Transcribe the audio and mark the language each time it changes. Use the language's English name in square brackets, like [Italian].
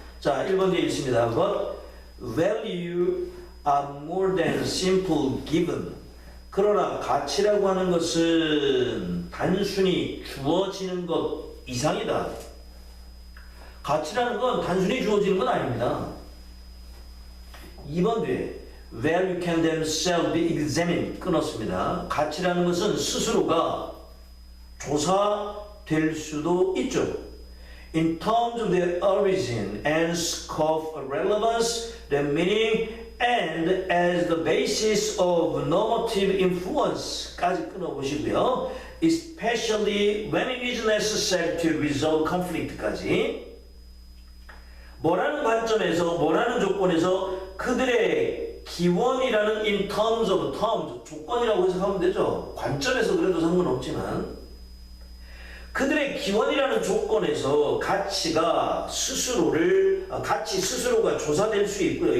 [Korean] 자, 1번 뒤에 있습니다. [English] But value are more than simple given. [Korean] 그러나 가치라고 하는 것은 단순히 주어지는 것 이상이다. 가치라는 건 단순히 주어지는 건 아닙니다. 2번 뒤에 [English] Value can themselves be examined [Korean] 끊었습니다. 가치라는 것은 스스로가 조사될 수도 있죠. [English] In terms of their origin and scope of relevance, their meaning, and as the basis of normative influence까지 [Korean] 끊어보시고요. [English] Especially when it is necessary to resolve conflict까지. [Korean] 뭐라는 관점에서, 뭐라는 조건에서 그들의 기원이라는 [English] in terms of terms, [Korean] 조건이라고 해석하면 되죠. 관점에서 그래도 상관없지만 그들의 기원이라는 조건에서 가치가 가치 스스로가 조사될 수 있고요.